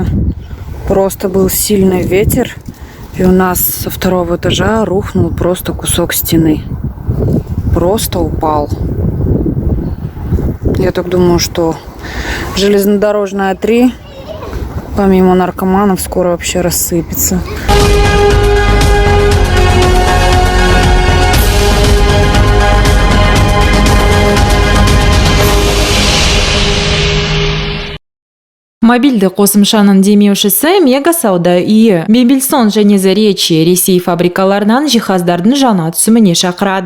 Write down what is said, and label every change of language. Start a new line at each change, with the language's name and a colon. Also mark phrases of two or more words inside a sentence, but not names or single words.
Russian: Просто был сильный ветер. И у нас со 2-го этажа рухнул просто кусок стены. Просто упал. Я так думаю, что железнодорожная 3, помимо наркоманов, скоро вообще рассыпется.
Kazakh: Мобильді қосымшаның демеушісі Мега сауда үйі. Мебельсон және Заречье Ресей фабрикаларынан жиһаздардың жаңа түсіміне шақырады.